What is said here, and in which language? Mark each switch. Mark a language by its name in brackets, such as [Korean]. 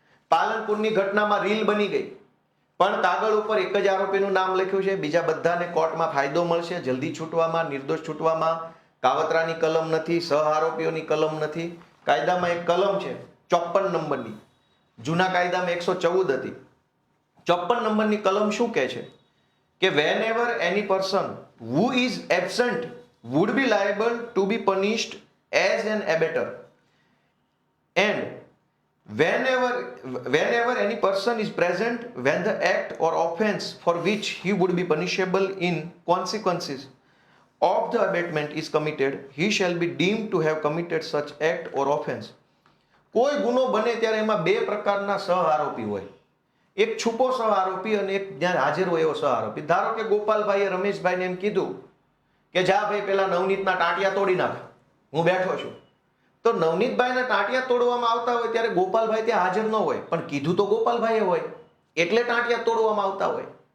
[Gujarati] પાલનપુરની ઘટનામાં રીલ બની ગઈ, પણ કાગળ ઉપર એક જ આરોપીનું નામ લખ્યું છે, બીજા બધાને કોર્ટમાં ફાયદો મળશે જલ્દી છૂટવામાં, નિર્દોષ છૂટવામાં. કાવતરાની કલમ નથી, સહ આરોપીઓની કલમ નથી. કાયદામાં એક કલમ છે 54 નંબરની, જૂના કાયદામાં 114 હતી. 54 નંબરની કલમ શું કહે છે કે [English] whenever any person who is absent would be liable to be punished as an abettor and whenever any person is present when the act or offense for which he would be punishable in consequences of the abatement is committed, he shall be deemed to have committed such act or offense. [Gujarati] કોઈ ગુનો બને ત્યારે એમાં બે પ્રકારના સહ આરોપી હોય, એક છુપો સહ આરોપી અને એક જ્યાં હાજર હોય એવો સહ આરોપી. ધારો કે ગોપાલભાઈએ રમેશભાઈને એમ કીધું કે જા ભાઈ પેલા નવનીતના ટાંટિયા તોડી નાખ, હું બેઠો છું. તો નવનીતભાઈના ટાંટિયા તોડવામાં આવતા હોય ત્યારે ગોપાલભાઈ ત્યાં હાજર ન હોય, પણ કીધું તો ગોપાલભાઈએ હોય એટલે ટાંટિયા તોડવામાં આવતા હોય.